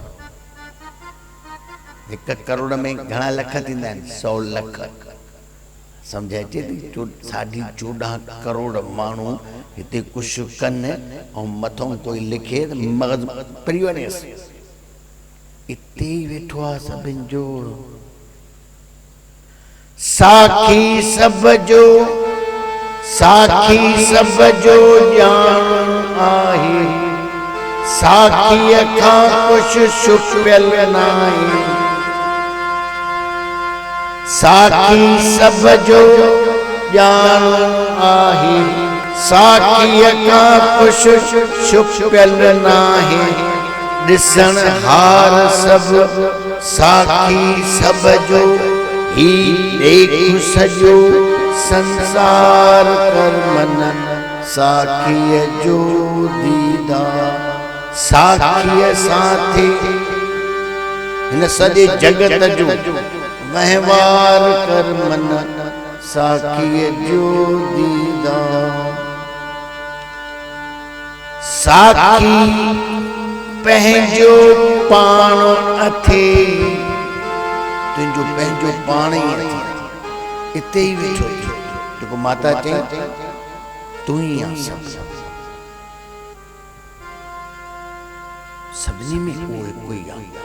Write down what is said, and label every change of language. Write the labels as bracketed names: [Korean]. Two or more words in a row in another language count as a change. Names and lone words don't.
[Sindhi] हिकु करोड़ में घणा लख थींदा आहिनि? 100 लख। सम्झ अचे थी? 14.5 करोड़ माण्हू हिते कुझु कनि ऐं मथां कोई लिखे त मग़ज़ परी वञेसि। इते ई वेठो आहे सभिनि जो। साखी सब जो, साखी सब जो ॼाण आहे। साखीअ खां कुझु छुपियल नाहे। साखी सब जो ॼाण आहे। साखीअ खां कुझु छुपियल नाहे। ॾिसण हार सभु साखी सब जो ही देख सजो संसार कर मन साखीअ जो दीदार। साखीअ साथे हिन सॼे जगत जो वहिंवार कर मन साखीअ जो दीदार। साखी पंहिंजो पाण अथे। तुंहिंजो पंहिंजो पाण ई अथे। इते ई वेठो जेको माता चई तूं ई आहे सभु। सभिनी में उहो हिकु ई आहे।